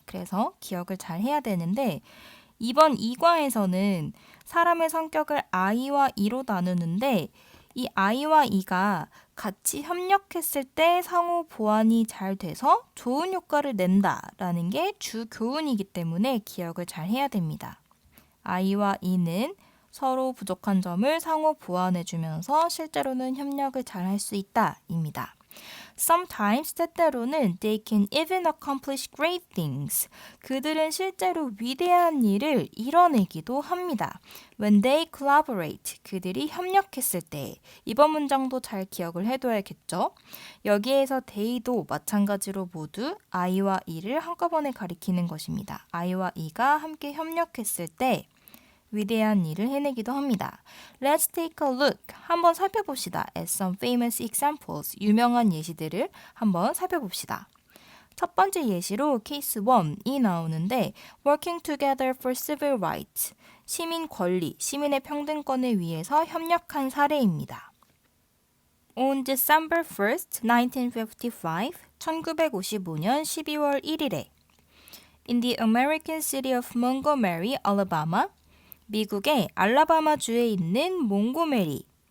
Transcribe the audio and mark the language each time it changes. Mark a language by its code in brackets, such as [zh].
[ko] 그래서 기억을 잘 해야 되는데 이번 이과에서는 사람의 성격을 I와 E로 나누는데 이 I와 E가 같이 협력했을 때 상호 보완이 잘 돼서 좋은 효과를 낸다라는 게 주 교훈이기 때문에 기억을 잘 해야 됩니다. I와 E는 서로 부족한 점을 상호 보완해주면서 실제로는 협력을 잘 할 수 있다입니다. [en] Sometimes, [ko] 때때로는 [en] they can even accomplish great things. [ko] 그들은 실제로 위대한 일을 이뤄내기도 합니다. [en] When they collaborate, [ko] 그들이 협력했을 때. 이번 문장도 잘 기억을 해둬야겠죠? 여기에서 they도 마찬가지로 모두 I와 E를 한꺼번에 가리키는 것입니다. I와 E가 함께 협력했을 때 위대한 일을 해내기도 합니다. [en] Let's take a look. [ko] 한번 살펴봅시다. [en] At some famous examples. [ko] 유명한 예시들을 한번 살펴봅시다. 첫 번째 예시로 케이스 1이 나오는데 [en] Working together for civil rights. [ko] 시민 권리, 시민의 평등권을 위해서 협력한 사례입니다. [en] On December 1st, 1955, [ko] 1955년 12월 1일에 [en] In the American city of Montgomery, Alabama, [ko] 미국의 알라바마주에 있는 몽고메리에서